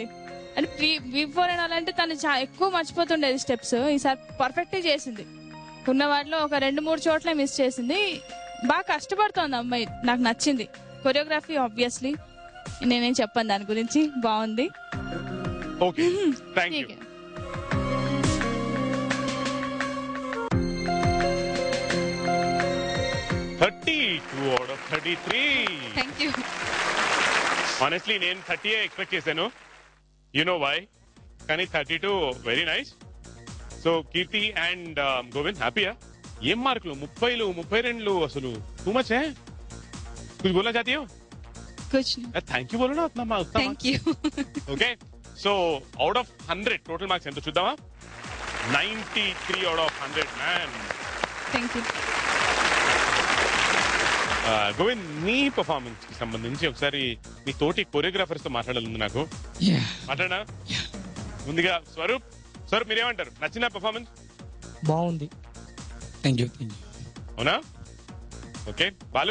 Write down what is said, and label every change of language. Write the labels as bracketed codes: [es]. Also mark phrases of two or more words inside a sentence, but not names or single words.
[te] అంటే [en] before and [te] అలాంటి తను ఎక్కువ మర్చిపోతుండేది స్టెప్స్. ఈసారి పర్ఫెక్ట్ చేసింది. ఉన్న వాటిలో ఒక 2-3 చోట్ల మిస్ చేసింది. బాగా కష్టపడుతోంది అమ్మాయి, నాకు నచ్చింది. [en] choreography obviously [te] నేనేం చెప్పాను దాని గురించి, బాగుంది. ఓకే, [en] thank you. out of 33. thank you. [te] ఆనెస్ట్లీ నేను 30 ఎక్స్పెక్ట్ చేశాను. [en] you know why? కానీ 32 very nice. [te] సో కీర్తి అండ్ గోవింద్ హ్యాపీయా? ఏం మార్కులు 30లు 32లు, అసలు [en] too much [te] है. [hi] कुछ बोलना चाहती हो? कुछ नहीं. [en] thank you [hi] बोलो ना उतना [en] thank you. [te] ఓకే, సో [en] out of 100 total marks [te] ఎంత చూద్దామా? [en] 93 out of 100 మ్యాన్. thank you. [te] గోవింద్, మీ పర్ఫార్మెన్స్ కి సంబంధించి ఒకసారి మీ తోటి కొరియోగ్రాఫర్స్ తో మాట్లాడాలి నాకు. మాట్లాడా? ముందుగా స్వరూప్ మీరేమంటారు? నచ్చిన పర్ఫార్మెన్స్? బాగుంది. [en] thank you. [te] అవునా? ఓకే, బాలు?